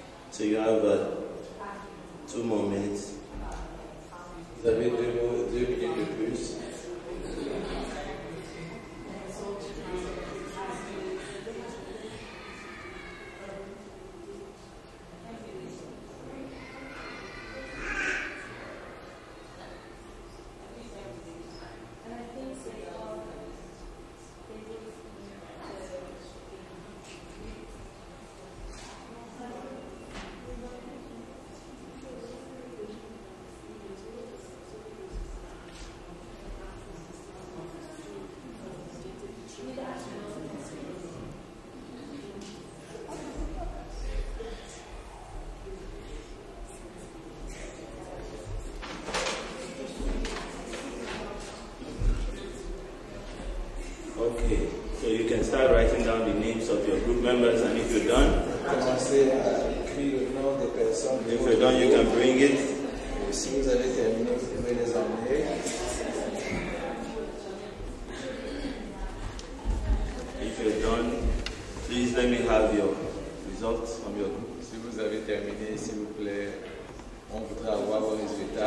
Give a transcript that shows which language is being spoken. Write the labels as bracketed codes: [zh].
[en] So you have 2 more minutes. [fr] Vous avez 2 minutes de plus. [en] Okay, so you can start writing down the names of your group members, and if you're done, [fr] Commencez à écrire le nom des personnes. [en] if you're done, you can bring it. [fr] Et si vous avez terminé, vous pouvez les emmener. [en] If you're done, please let me have your results from your group. [fr] Si vous avez terminé, s'il vous plaît, on voudrait avoir vos résultats.